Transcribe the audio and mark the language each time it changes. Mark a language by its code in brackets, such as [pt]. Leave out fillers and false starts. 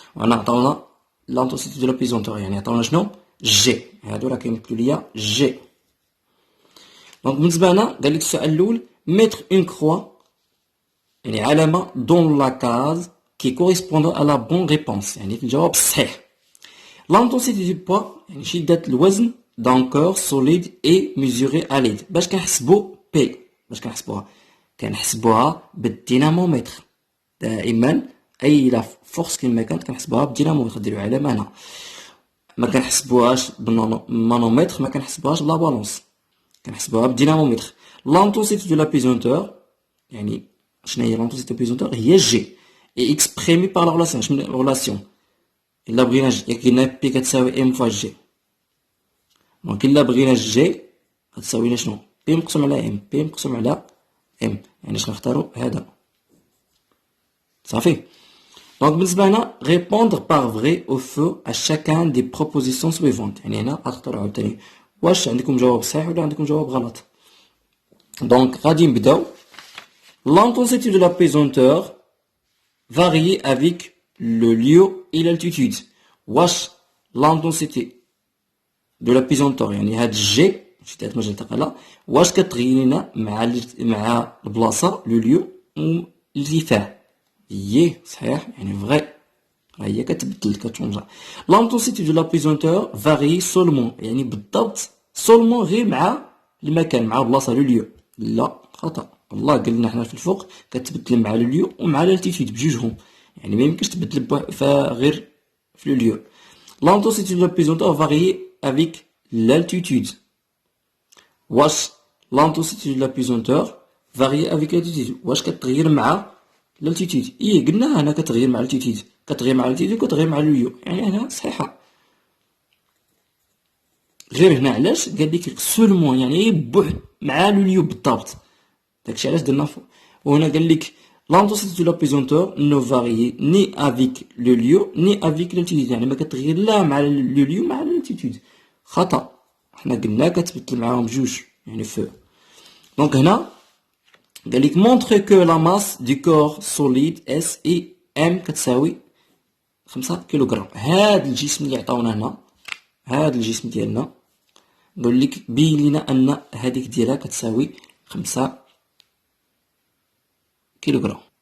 [ar] وهنا عطاونا لانتونسيتي دو لا بيزونتور، يعني عطاونا شنو جي، هادو راه كيمثلوا ليا جي. دونك بالنسبة لنا قالك السؤال الأول [fr] mettre une croix [ar] يعني علامة [fr] dans la case qui correspond à la bonne réponse، [ar] يعني في الجواب الصحيح. [fr] l'intensité du poids [ar] يعني شدة الوزن [fr] d'un corps solide est mesurée à l'aide. [ar] باش كنحسبو بي، باش كنحسبوها بالدينامومتر. دائما أي لا فورس كما كانت كنحسبوها بالدينامومتر، نديرو علامة هنا. ما كنحسبوهاش بالمانومتر، ما كنحسبوهاش بلا بالونس، كنحسبوها بالدينامومتر. [fr] l'intensité de la pesanteur [ar] يعني شنو هي [fr] l'intensité de la pesanteur هي جي et exprimée par la relation. [ar] شنو الريلاسيون؟ الا بغينا جي قلنا بي كتساوي ام فوا جي، دونك الا بغينا جي غتساوي لنا شنو بي مقسوم على ام، بي مقسوم على ام، يعني شنو نختارو هذا. صافي. دونك بالنسبه لنا [fr] répondre par vrai ou faux à chacun des propositions suivantes، [ar] يعني هنا غتختاروا عاوتاني واش عندكم جواب صحيح ولا عندكم جواب غلط. دونك غادي نبداو. [fr] l'intensité de la pesanteur varie avec le lieu et l'altitude. [ar] واش l'intensité de la pesanteur يعني هاد الجي شدة مجال الثقالة واش كتغير لنا مع البلاصة لو ليو والارتفاع. ييه صحيح، يعني فغي هي كتبدل كتشونجا. [fr] l'intensité de la pesanteur varie seulement [ar] يعني بالضبط seulement غير مع المكان، مع البلاصة لو ليو. لا خطأ، والله قلنا حنا في الفوق كتبدل مع لو ليو ومع l'altitude بجوجهم، يعني ما يمكنش تبدل غير في لو ليو. [fr] l'intensité de la pesanteur varie avec l'altitude. [ar] واش [fr] l'intensité de la pesanteur varie avec l'altitude [ar] واش كتغير مع l'altitude؟ ايه قلنا هنا كتغير مع l'altitude، كتغير مع l'altitude وكتغير مع لو ليو، يعني هنا صحيحة. غير هنا علاش قال لك سولمون يعني بوحد مع لو ليو بالضبط، داكشي علاش درنا فوق. [fr] وهنا قال لك l'intensité de la pesanteur ne varie ni avec le lieu ni avec l'altitude، [ar] يعني ما كتغير لا مع لو ليو مع l'altitude. خطأ، حنا قلنا كتبدل معاهم بجوج يعني فو. دونك هنا قال لك [fr] montre que la masse du corps solide S et M [ar] كتساوي 5 كيلوغرام. هاد الجسم اللي عطاونا هنا، هاد الجسم ديالنا قال لك بين لنا ان هذيك ديالها كتساوي 5 كيلوغرام.